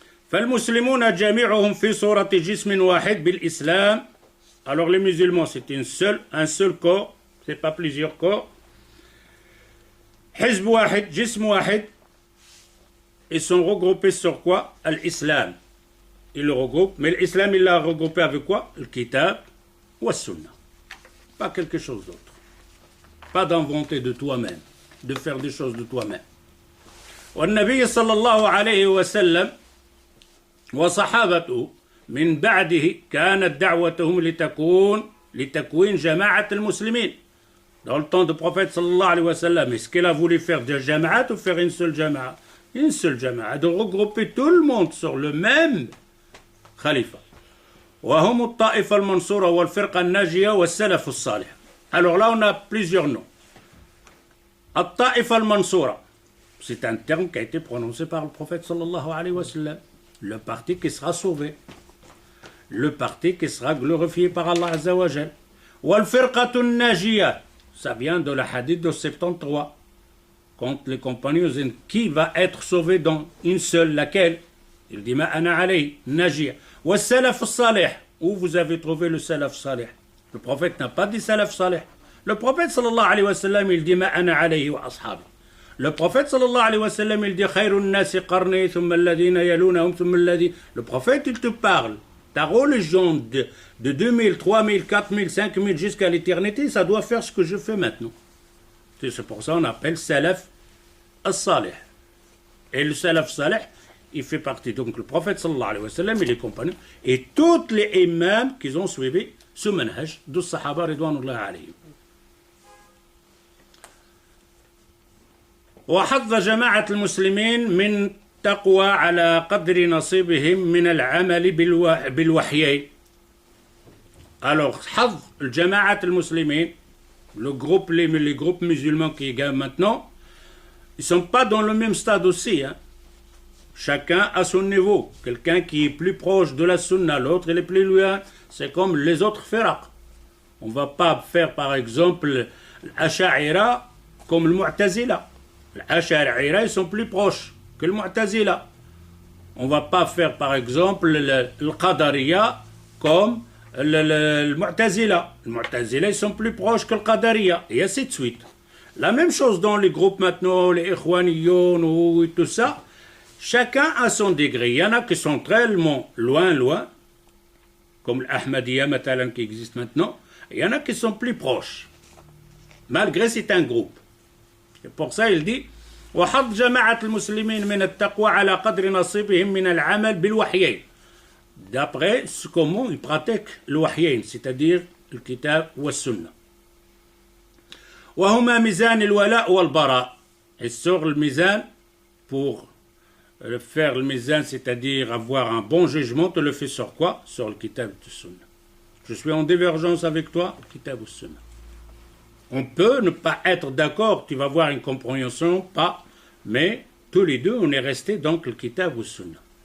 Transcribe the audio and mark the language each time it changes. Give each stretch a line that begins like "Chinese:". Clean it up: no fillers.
Arabic: فالمسلمون جميعهم في صورة جسم واحد بالإسلام.
French: Alors les musulmans, c'est un seul corps, c'est pas plusieurs corps.
Arabic: Hizb wahid, jism wahid.
French: Ils sont regroupés sur quoi? L'islam. Ils le regroupent, mais l'islam, il l'a regroupé avec quoi? Le kitab ou la sunna. Pas quelque chose d'autre. Pas d'inventer de toi-même, de faire des choses de toi-même.
Arabic: والنبي صلى الله عليه وسلم وصحابته من بعده كانت دعوتهم لتكوين جماعة المسلمين.
French: Dans le temps du prophète sallallahu alayhi wa sallam, est-ce qu'il a voulu faire des jama'at ou faire une seule jama'a? Une seule jama'a, de regrouper tout le monde sur le même khalifa.
Arabic: وهم الطائفة المنصورة والفرقة الناجية والسلف الصالح.
French: Alors là on a plusieurs noms.
Arabic: الطائفة المنصورة,
French: C'est un terme qui a été prononcé par le prophète sallallahu alayhi wa sallam. Le parti qui sera sauvé. Le parti qui sera glorifié par Allah azza wa jal.
Arabic: Wal firqatun najiyah.
French: Ça vient de la hadith de 73. Quand les compagnons disent qui va être sauvé dans une seule, laquelle? Il dit
Arabic: ma ana alayhi najiyah. Wa salaf salih.
French: Où vous avez trouvé le salaf salih? Le prophète n'a pas dit salaf salih. Le prophète sallallahu alayhi wa sallam, il dit
Arabic: ma ana alayhi wa ashabi.
French: Le prophète sallallahu alayhi wa sallam, il dit
Arabic: khayrun nasi qarni thumma alladhina
French: yalunahum thumma alladhina. Le prophète, il te parle. Ta religion de 2000, 3000, 4000, 5000 jusqu'à l'éternité, ça doit faire ce que je fais maintenant. C'est pour ça qu'on appelle salaf as-salih. Et le salaf salih, il fait partie. Donc le prophète sallallahu alayhi wa sallam et les compagnons et tous les imams qui ont suivi ce manhaj de sahaba ridwanullah alayhim.
Arabic: وحظ جماعة المسلمين من تقوى على قدر نصيبهم من العمل بالوحيين.
French: Alors,
Arabic: حظ الجماعة المسلمين,
French: le groupe, les groupes musulmans qui gagnent maintenant, ils ne sont pas dans le même stade aussi. Hein. Chacun à son niveau. Quelqu'un qui est plus proche de la sunna, l'autre il est plus loin. C'est comme les autres firaq. On ne va pas faire par exemple l'Asha'ira comme le Mu'tazila. L'Asha'ira, ils sont plus proches que le Mu'tazila. On ne va pas faire par exemple le Qadariya comme le Mu'tazila. Le Mu'tazila, ils sont plus proches que le Qadariya. Et ainsi de suite. La même chose dans les groupes maintenant, les Ikhwaniyoun ou tout ça. Chacun a son degré. Il y en a qui sont tellement loin, comme l'Ahmadiyya Matalan qui existe maintenant. Il y en a qui sont plus proches. Malgré c'est un groupe. Et pour ça il dit
Arabic: وحظ جماعة المسلمين من التقوى على قدر نصيبهم من العمل بالوحيين.
French: D'après comment ils pratiquent le wahyain, c'est-à-dire le kitab ou le sunna.
Arabic: وهما ميزان الولاء والبراء.
French: Et sur le mizan, pour faire le mizan, c'est-à-dire avoir un bon jugement, tu le fais sur quoi? Sur le kitab ou le sunna. Je suis en divergence avec toi, le kitab ou le sunna. On peut ne pas être d'accord, tu vas voir une compréhension, pas, mais tous les deux, on est resté donc le kitab ou sunna.